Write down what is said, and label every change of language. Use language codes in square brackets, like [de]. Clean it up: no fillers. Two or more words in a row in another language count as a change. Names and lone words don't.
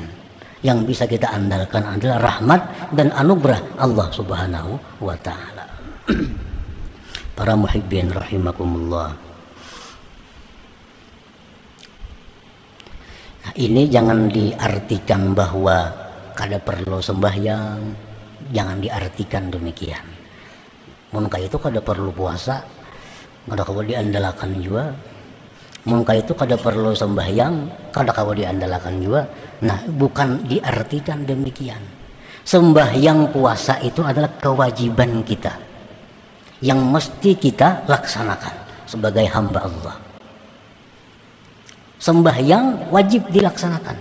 [id] Yang bisa kita andalkan adalah rahmat dan anugerah Allah [ar] Subhanahu wa ta'ala. [id] Para [ar] muhibbin rahimakumullah. [id] Nah, ini jangan diartikan bahwa kada perlu sembahyang, jangan diartikan demikian. Mungkin itu kada perlu puasa, [bjn] kada kawa [id] diandalkan juga. Mungkin itu kada perlu sembahyang, [bjn] kada kawa [id] diandalkan juga. Nah, bukan diartikan demikian. Sembahyang puasa itu adalah kewajiban kita yang mesti kita laksanakan sebagai hamba Allah. Sembahyang wajib dilaksanakan.